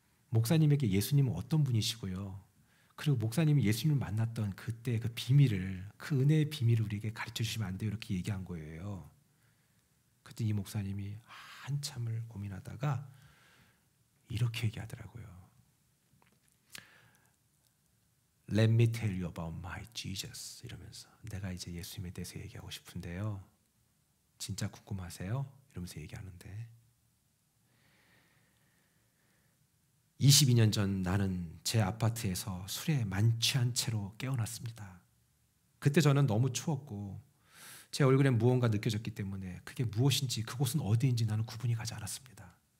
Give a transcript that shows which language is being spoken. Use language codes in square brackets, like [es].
[ko] 목사님에게 예수님은 어떤 분이시고요. 그리고 목사님이 예수님을 만났던 그때 그 비밀을, 그 은혜의 비밀을 우리에게 가르쳐 주시면 안 돼요? 이렇게 얘기한 거예요. 그때 이 목사님이 한참을 고민하다가 이렇게 얘기하더라고요. [en] Let me tell you about my Jesus. [ko] 이러면서 내가 이제 예수님에 대해서 얘기하고 싶은데요. 진짜 궁금하세요? 이러면서 얘기하는데 22년 전 나는 제 아파트에서 술에 만취한 채로 깨어났습니다. 그때 저는 너무 추웠고 제 얼굴에 무언가 느껴졌기 때문에 그게 무엇인지 그곳은 어디인지 나는 구분이 가지 않았습니다.